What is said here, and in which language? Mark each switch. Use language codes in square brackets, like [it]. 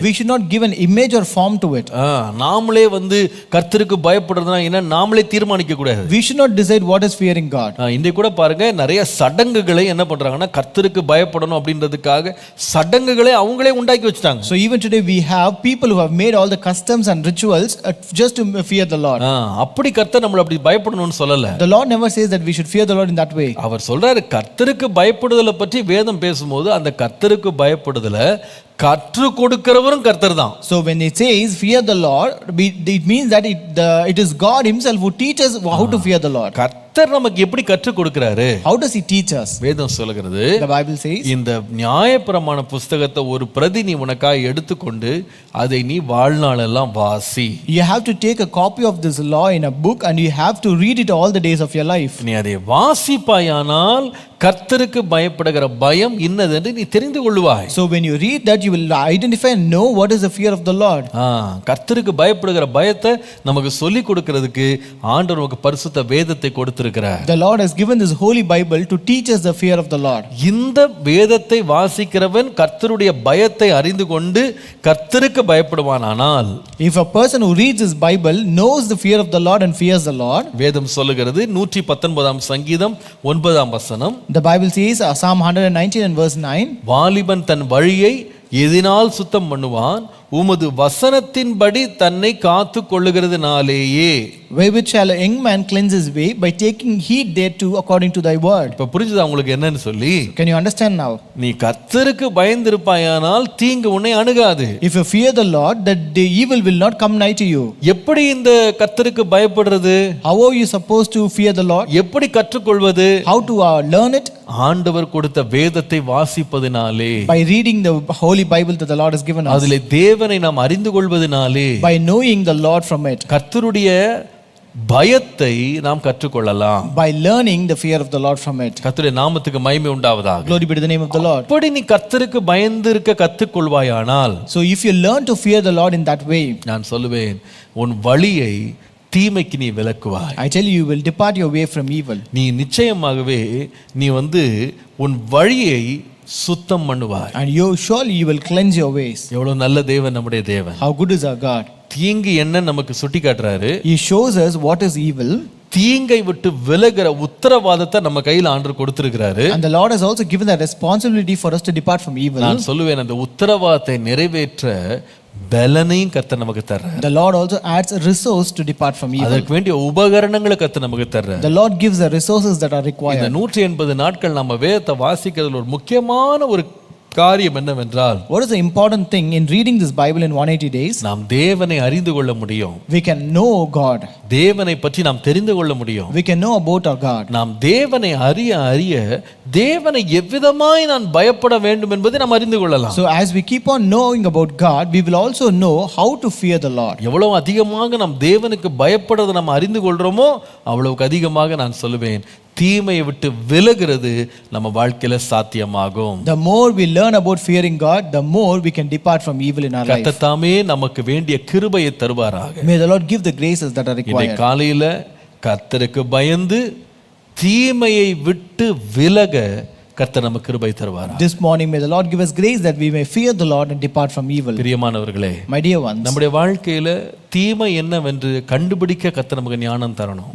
[en] We should not give an image or form to it. [ta] நாமளே கர்த்தருக்கு பயப்படுறதுனா என்ன நாமளே தீர்மானிக்க கூடாது. [en] We should not decide what is fearing God. [ta] இன்றைக்கு கூட பாருங்க நிறைய சடங்குகளை என்ன பண்றாங்கன்னா கர்த்தருக்கு பயப்படணும் அப்படின்றதுக்காக சடங்குகளை அவங்களே உண்டாக்கி வச்சிட்டாங்க. [en] So even today we have people who have made all the customs and rituals just to fear the Lord. [ta] அப்படி கர்த்தர் நம்மள அப்படி பயப்படணும்னு சொல்லல. [en] The Lord never says that we should fear the Lord in that way. [ta] அவர் சொல்றாரு கர்த்தருக்கு பயப்படுதலை பற்றி வேதம் பேசும்போது அந்த கர்த்தருக்கு பயப்படுதலை கற்று கொடுக்கிறவரும் கர்த்தர் தான். [en] So when it says fear the Lord, it means that it is God himself who teaches how to fear the Lord. [ta] கர்த்தர் நமக்கு எப்படி கற்று கொடுக்கிறாரு? [en] How does he teach us? [ta] வேதம் சொல்கிறது, [en] The Bible says, [ta] இந்த நியாயப்பிரமாண புஸ்தகத்தை ஒரு பிரதி நீ உனக்காக எடுத்துக்கொண்டு அதை நீ வாழ்நாளெல்லாம் வாசி. [en] You have to take a copy of this law in a book and you have to read it all the days of your life. [ta] நீ அதை வாசிப்பாயானால் கர்த்தருக்கு பயப்படுகிற பயம் இன்னதென்று நீ தெரிந்து கொள்வாய். [en] So when you read that, you will identify and know what is the fear of the Lord. [ta] கர்த்தருக்கு பயப்படுகிற பயத்தை நமக்கு சொல்லி கொடுக்கிறதுக்கு ஆண்டவர் நமக்கு பரிசுத்த வேதத்தை கொடுத்திருக்கிறார். [en] The Lord has given this holy Bible to teach us the fear of the Lord. [ta] இந்த வேதத்தை வாசிக்கிறவன் கர்த்தருடைய பயத்தை அறிந்து கொண்டு கர்த்தருக்கு பயப்படுவானானால், [en] if a person who reads this Bible knows the fear of the Lord and fears the Lord, [ta] வேதம் சொல்லுகிறது 119 சங்கீதம் 9 வசனம், [en] the Bible says Psalm 119 and verse 9, [ta] வாலிபன் தன் வழியை எதினால் சுத்தம் பண்ணுவான், உமது வசனத்தின்படி தன்னை காத்து கொள்ளுகிறதுனாலேயே. [en] wherewith shall a young man cleanse his way, by taking heed thereto according to thy word. [ta] இப்ப புரிஞ்சுதா உங்களுக்கு என்னன்னு சொல்லி? [en] Can you understand now? [ta] நீ கர்த்தருக்கு பயந்திருப்பாயானால் தீங்கு உன்னை அணுகாது. [en] If you fear the Lord, that the evil will not come nigh to you. [ta] எப்படி இந்த கர்த்தருக்கு பயப்படுறது? [en] How are you supposed to fear the Lord? [ta] எப்படி கற்றுக்கொள்வது? [en] How to learn it? [ta] ஆண்டவர் கொடுத்த வேதத்தை வாசிப்பதினாலே, [en] by reading the holy Bible that the Lord has given us, [ta] அதிலே தேவனை நாம் அறிந்து கொள்வதினாலே, [en] by knowing the Lord from it, [ta] கர்த்தருடைய பயத்தை நாம் கற்றுக்கொள்ளலாம். [en] by learning the fear of the Lord from it. [ta] கர்த்தருடைய நாமத்துக்கு மகிமை உண்டாவதாக. [en] Glory be to the name of the Lord. [ta] அப்படி நீ கர்த்தருக்கு பயந்து இருக்க கற்றுக்கொள்வாயானால், [en] So if you learn to fear the Lord in that way, [ta] நான் சொல்லுவேன் உன் வழியை தீமைக்கு நீ விலக்குவாய். [en] I tell you, you will depart your way from evil. [ta] நீ நிச்சயமாகவே நீ உன் வழியை சுத்தம் பண்ணுவார். [en] and you surely you will cleanse your ways. [ta] எவ்வளவு நல்ல தேவன் நம்முடைய தேவன். [en] How good is our God? [ta] தீங்கு என்ன நமக்கு சுட்டி காட்டுறாரு. [en] He shows us what is evil, [ta] தீங்கை விட்டு விலகிற உத்தரவாதத்தை நம்ம கையில் ஆண்டவர் கொடுத்திருக்கிறாரு. [en] and the Lord has also given that responsibility for us to depart from evil. [ta] நான் சொல்லுவேன், அந்த உத்தரவாதத்தை நிறைவேற்ற பலனையும் கர்த்தர் நமக்கு தர்றார். [en] The Lord also adds a resource to depart from evil. [ta] அதற்கு வேண்டிய உபகரணங்களை கர்த்தர் நமக்கு தர்றார். [en] The Lord gives the resources that are [ta] இந்த [en] required. [ta] 180 நாட்கள் நம்ம வேதத்தை வாசிக்கிறதுல ஒரு முக்கியமான ஒரு காரியம் என்னவென்றால், [en] What is the important thing in reading this Bible in 180 days? [ta] நாம் தேவனை அறிந்து கொள்ள முடியும். [en] We can know God. [ta] தேவனை பற்றி நாம் தெரிந்து கொள்ள முடியும். [en] We can know about our God. [ta] நாம் தேவனை அறிய அறிய தேவனை எவ்விதமாய் நான் பயப்பட வேண்டும் என்பதை நாம் அறிந்து கொள்ளலாம். [en] So as we keep on knowing about God, we will also know how to fear the Lord. [ta] எவ்வளவு அதிகமாக நாம் தேவனுக்கு பயப்படுறதை நாம் அறிந்து கொள்றோமோ அவ்வளவுக்கு அதிகமாக நான் சொல்லுவேன், தீமையை விட்டு விலகிறது நம்ம வாழ்க்கையில சாத்தியமாகும். [en] The more we learn about fearing God, the more we can depart from evil in our life. [ta] கர்த்தர் தாமே நமக்கு வேண்டிய கிருபையை தருவாராக. [en] May the Lord give the graces that are [ta] இந்த [en] required. [ta] காலையில கர்த்தருக்கு பயந்து தீமையை விட்டு விலக கர்த்தர் நமக்கு கிருபை தருவாராக. [en] This morning may the Lord give us grace that we may fear the Lord and depart from evil. [ta] பிரியமானவர்களே, [en] My dear ones, [ta] நம்முடைய வாழ்க்கையில தீமை என்னவென்று கண்டுபிடிக்க கர்த்தர் நமக்கு ஞானம் தரணும்.